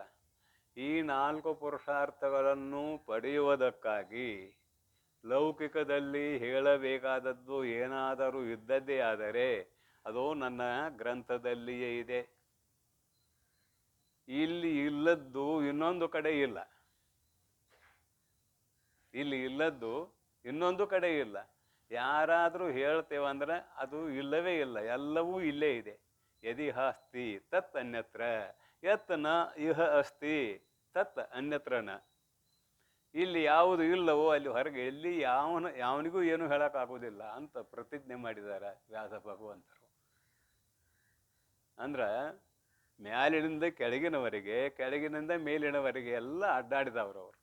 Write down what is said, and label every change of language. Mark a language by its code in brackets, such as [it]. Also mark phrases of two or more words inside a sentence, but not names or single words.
[kn] ಈ 4 ಪುರುಷಾರ್ಥಗಳನ್ನು ಪಡೆಯುವುದಕ್ಕಾಗಿ ಲೌಕಿಕದಲ್ಲಿ ಹೇಳಬೇಕಾದದ್ದು ಏನಾದರೂ ಇದ್ದದ್ದೇ ಆದರೆ ಅದು ನನ್ನ ಗ್ರಂಥದಲ್ಲಿಯೇ ಇದೆ. ಇಲ್ಲಿ ಇಲ್ಲದ್ದು ಇನ್ನೊಂದು ಕಡೆ ಇಲ್ಲ. ಇಲ್ಲಿ ಇಲ್ಲದ್ದು ಇನ್ನೊಂದು ಕಡೆ ಇಲ್ಲ. ಯಾರಾದರೂ ಹೇಳ್ತೇವಂದ್ರೆ ಅದು ಇಲ್ಲವೇ ಇಲ್ಲ, ಎಲ್ಲವೂ ಇಲ್ಲೇ ಇದೆ. [sa] ಯದಿ ಹಾಸ್ತಿ ತತ್ ಅನ್ಯತ್ರ ಯತ್ ನ ಇಹ ಅಸ್ತಿ ತತ್ ಅನ್ಯತ್ರನ. [kn] ಇಲ್ಲಿ ಯಾವುದು ಇಲ್ಲವೋ ಅಲ್ಲಿ ಹೊರಗೆ ಎಲ್ಲಿ ಯಾವನಿಗೂ ಏನು ಹೇಳೋಕ್ಕಾಗೋದಿಲ್ಲ ಅಂತ ಪ್ರತಿಜ್ಞೆ ಮಾಡಿದ್ದಾರೆ ವ್ಯಾಸ ಭಗವಂತರು. ಅಂದ್ರೆ ಮ್ಯಾಲಿನಿಂದ ಕೆಳಗಿನವರೆಗೆ, ಕೆಳಗಿನಿಂದ ಮೇಲಿನವರೆಗೆ ಎಲ್ಲ ಅಡ್ಡಾಡಿದವರು ಅವರು.